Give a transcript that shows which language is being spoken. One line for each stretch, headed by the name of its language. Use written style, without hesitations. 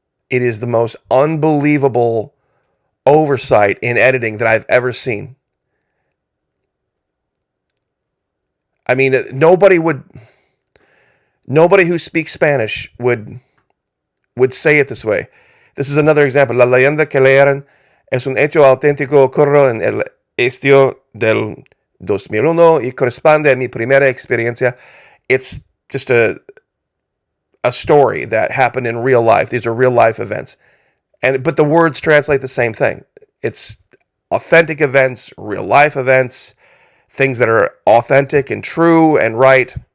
English: It is the most unbelievable oversight in editing that I've ever seen. I mean, nobody who speaks Spanish would say it this way. This is another example.
Spanish: La leyenda que leyeron es un hecho auténtico ocurrió en el estio del 2001 y corresponde a mi primera experiencia.
English: It's just a story that happened in real life. These are real life events. But the words translate the same thing. It's authentic events, real life events, things that are authentic and true and right.